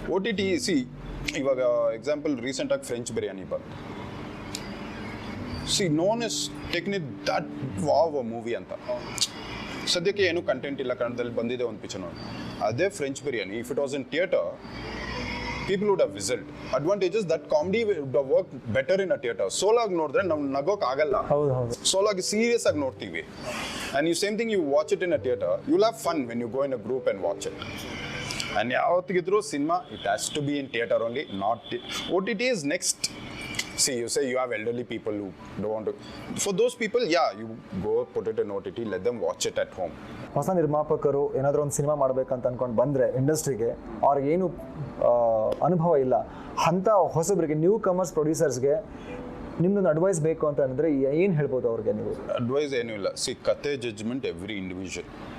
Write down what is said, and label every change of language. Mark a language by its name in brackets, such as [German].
[Kannada] OTT ಇವಾಗ example ರೀಸೆಂಟಾಗಿ French biryani ಬಂತು. [English] no one is taken it that wow a movie [Kannada] ಅಂತ. ಸದ್ಯಕ್ಕೆ ಏನು ಕಂಟೆಂಟ್ ಇಲ್ಲ, ಕನ್ನಡದಲ್ಲಿ ಬಂದಿದೆ ಒಂದು ಪಿಕ್ಚರ್ ನೋಡಿ. [English] ಅದೇ French biryani, if it was in theatre, people would have whistled. Advantages that comedy would have worked better in a theater. [Kannada] ಸೋಲಾಗಿ ನೋಡಿದ್ರೆ ನಾವು ನಗೋಕ್ ಆಗಲ್ಲ. ಸೋಲಾಗಿ ಸೀರಿಯಸ್ ಆಗಿ ನೋಡ್ತೀವಿ. [English] And you same thing, you watch it in a theater, you'll have fun when you go in a group and watch it. And [Kannada] ಯಾವತ್ತಿಗಿದ್ರು cinema, [English] it has to be in theater only, not OTT is next. See, you say you have elderly people who don't want to. For those people, yeah, you go put it in OTT, let them watch it at home. [Kannada] ಹೊಸ ನಿರ್ಮಾಪಕರು ಏನಾದರೂ ಒಂದು cinema ಮಾಡಬೇಕಂತ ಅನ್ಕೊಂಡು ಬಂದರೆ ಇಂಡಸ್ಟ್ರಿಗೆ, ಅವ್ರಿಗೇನು ಅನುಭವ ಇಲ್ಲ ಅಂಥ ಹೊಸಬರಿಗೆ, ನ್ಯೂ ಕಮರ್ಸ್ ಪ್ರೊಡ್ಯೂಸರ್ಸ್ಗೆ ನಿಮ್ದೊಂದು ಅಡ್ವೈಸ್ ಬೇಕು ಅಂತ ಅಂದರೆ ಏನು ಹೇಳ್ಬೋದು ಅವ್ರಿಗೆ ನೀವು? ಅಡ್ವೈಸ್ ಏನೂ ಇಲ್ಲ. ಕತೆ ಜಡ್ಜ್ಮೆಂಟ್ [English] Every individual.